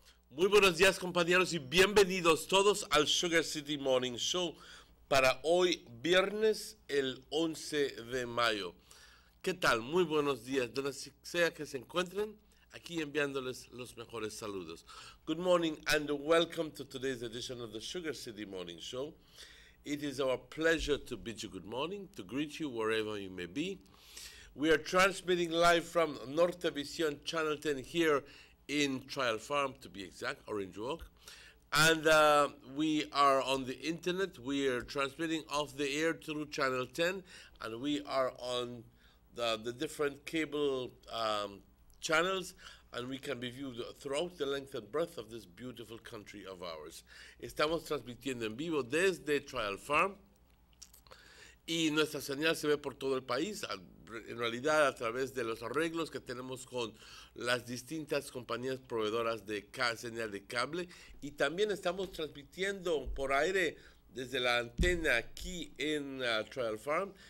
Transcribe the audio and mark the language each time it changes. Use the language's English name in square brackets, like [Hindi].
[Spanish] Muy buenos días compañeros y bienvenidos todos al Sugar City Morning Show para hoy viernes el 11 de mayo. ¿Qué tal? Muy buenos días, donde sea que se encuentren, aquí enviándoles los mejores saludos. [English] Good morning and welcome to today's edition of the Sugar City Morning Show. It is our pleasure to bid you good morning, to greet you wherever you may be. We are transmitting live from Nortevision Channel 10 here in Trial Farm, to be exact, Orange Walk. And we are on the internet. We are transmitting off the air through Channel 10, and we are on the different cable channels, and we can be viewed throughout the length and breadth of this beautiful country of ours. [Spanish] Estamos transmitiendo en vivo desde Trial Farm. Y nuestra señal se ve por todo el país, en realidad a través de los arreglos que tenemos con las distintas compañías proveedoras de señal de cable. Y también estamos transmitiendo por aire desde la antena aquí en Trial Farm.